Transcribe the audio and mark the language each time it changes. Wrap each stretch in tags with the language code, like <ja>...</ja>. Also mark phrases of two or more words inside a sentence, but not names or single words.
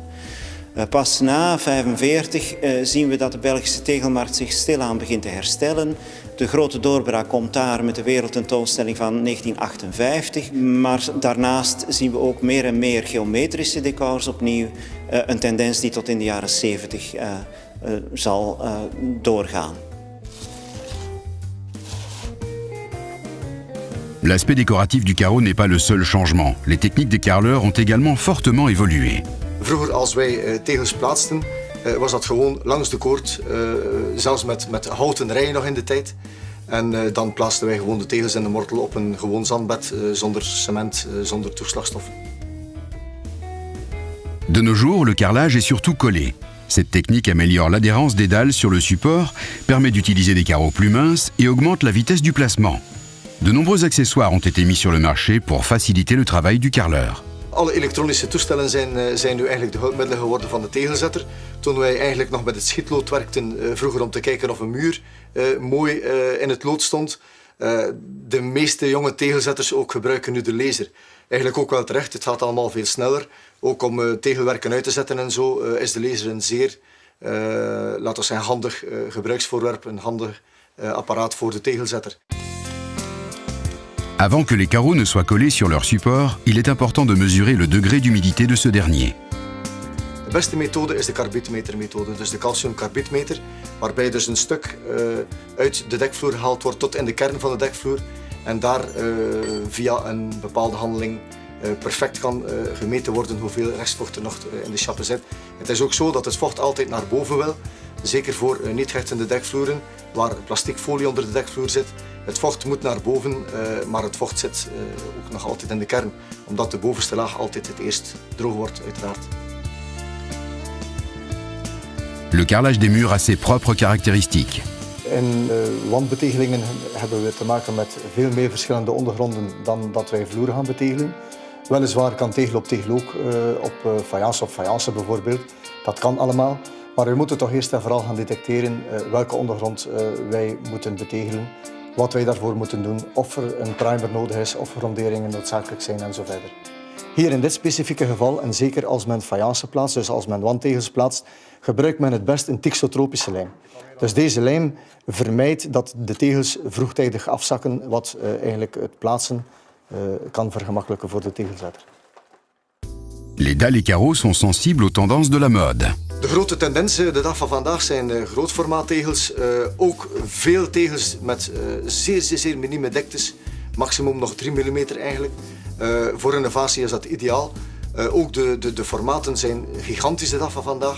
<nl>Pas na 1945 zien we dat de Belgische tegelmarkt zich stilaan begint te herstellen. De grote doorbraak komt daar met de wereldtentoonstelling van 1958. Maar daarnaast zien we ook meer en meer geometrische decors opnieuw. Een tendens die tot in de jaren 70 zal doorgaan.</nl> <fr>L'aspect décoratif du carreau n'est pas le seul changement. Les techniques des carreleurs ont également fortement évolué.</fr> <nl>Vroeger als wij tegels plaatsten, was dat gewoon langs de koord, zelfs met houten rijen nog in de tijd. En dan plaatsten wij gewoon de tegels in de mortel op een gewoon zandbed, zonder cement, zonder toeslagstoffen.</nl> <fr>De nos jours, le carrelage est surtout collé. Cette technique améliore l'adhérence des dalles sur le support, permet d'utiliser des carreaux plus minces et augmente la vitesse du placement. De nombreux accessoires ont été mis sur le marché pour faciliter le travail du carreleur.</fr> <nl>Alle elektronische toestellen zijn nu eigenlijk de hulpmiddelen geworden van de tegelzetter. Toen wij eigenlijk nog met het schietlood werkten, vroeger om te kijken of een muur mooi in het lood stond. De meeste jonge tegelzetters ook gebruiken nu de laser. Eigenlijk ook wel terecht, het gaat allemaal veel sneller. Ook om tegelwerken uit te zetten en zo is de laser een zeer, laten we zeggen, handig gebruiksvoorwerp, een handig apparaat voor de tegelzetter.</nl> <fr>Avant que les carreaux ne soient collés sur leur support, il est important de mesurer le degré d'humidité de ce dernier.</fr> <nl>De beste methode is de karbietmetermethode, dus de calciumkarbietmeter, waarbij dus een stuk uit de dekvloer gehaald wordt tot in de kern van de dekvloer en daar via een bepaalde handeling perfect kan gemeten worden hoeveel restvocht er nog in de chappen zit. Het is ook zo dat het vocht altijd naar boven wil, zeker voor niet hechtende dekvloeren, waar plasticfolie onder de dekvloer zit. Het vocht moet naar boven, maar het vocht zit ook nog altijd in de kern, omdat de bovenste laag altijd het eerst droog wordt, uiteraard.</nl> <fr>Le carrelage des murs a ses propres caractéristiques.</fr> <nl>In wandbetegelingen hebben we te maken met veel meer verschillende ondergronden dan dat wij vloeren gaan betegelen. Weliswaar kan tegel op tegel ook op fayence bijvoorbeeld. Dat kan allemaal. Maar we moeten toch eerst en vooral gaan detecteren welke ondergrond wij moeten betegelen. Wat wij daarvoor moeten doen, of er een primer nodig is, of ronderingen noodzakelijk zijn en zo verder. Hier in dit specifieke geval, en zeker als men fayence plaatst, dus als men wandtegels plaatst, gebruikt men het best een thixotropische lijm. Dus deze lijm vermijdt dat de tegels vroegtijdig afzakken, wat eigenlijk het plaatsen kan vergemakkelijken voor de tegelzetter.</nl> <fr>Les dalles et carreaux sont sensibles aux tendances de la mode.</fr> <nl>De grote tendens de dag van vandaag zijn grootformaattegels. Ook veel tegels met zeer minieme diktes. Maximum nog 3 mm eigenlijk. Voor renovatie is dat ideaal. Ook de formaten zijn gigantisch de dag van vandaag.</nl>